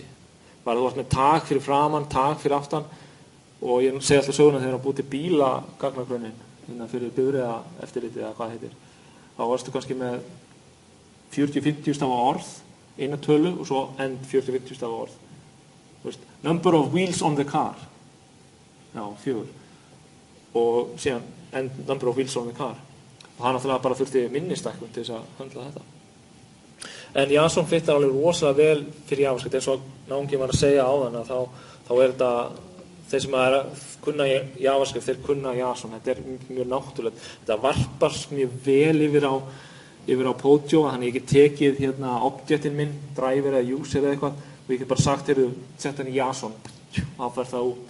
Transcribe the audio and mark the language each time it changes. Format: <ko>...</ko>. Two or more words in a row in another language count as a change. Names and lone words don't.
<is>Bara þú varst með tag fyrir framan, tag fyrir aftan og ég segi alltaf söguna þegar það er búið til bíla gagnagrunnin fyrir bifreiða eftirlitið eða hvað heitir. Þá varstu kannski með 40-50 stafa orð, eina tölu og svo end 40-50 stafa orð.</is> <en>Number of wheels on the car.</en> <is>Já, 4. og síðan</is> <en>end number of wheels on the car</en> <is>og hann náttúrulega bara þurfti minnistækkun til þess að höndla þetta. En JSON fittar alveg rosalega vel fyrir JavaScript eins og náunginn var að segja áðan að þá þetta þeir sem að kunna JavaScript, þeir kunna JSON, þetta mjög náttúrulegt. Þetta varpast mjög vel yfir á Podio, þannig ég get tekið hérna objektin minn, driver eða user eða eitthvað og ég get bara sagt sett hann í JSON, þá fer það út.</is>